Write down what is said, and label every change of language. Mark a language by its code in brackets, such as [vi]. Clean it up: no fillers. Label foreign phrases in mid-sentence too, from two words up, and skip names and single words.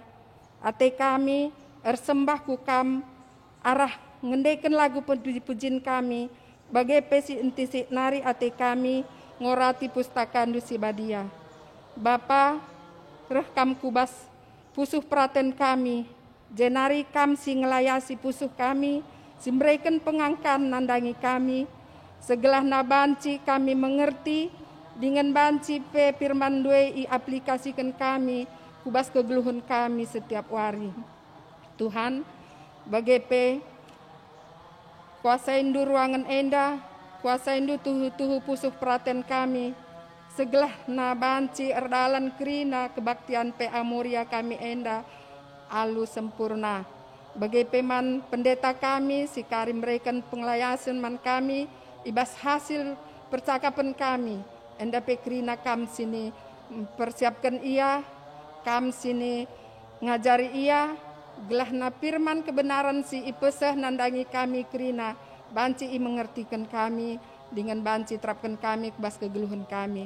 [btx] Ate kami ersembah kukam arah ngendeken lagu puji-pujin kami bagai pesi entisi nari ate kami ngorati pustaka ndusi badia. Bapa rekam kubas pusuh praten kami jenari kam si ngelayasi pusuh kami simbreken pengangkan nandangi kami segelah nabanci kami mengerti dengan banci pe firman due i aplikasikan kami kubas kegeluhun kami setiap hari. Tuhan bagepe kuasain du ruangan enda, kuasain du tuhu-tuhu pusuh praten kami, segelah na banci erdalan kerina kebaktian PA Moria kami enda, alu sempurna. Bagepe man pendeta kami, si karim mereken penglayasan man kami, ibas hasil percakapan kami, enda pe kerina kam sini persiapkan ia, kam sini ngajari ia, gelah na firman kebenaran si ipeseh nandangi kami kerina banci i mengertikan kami dengan banci terapkan kami kebas kegeluhan kami.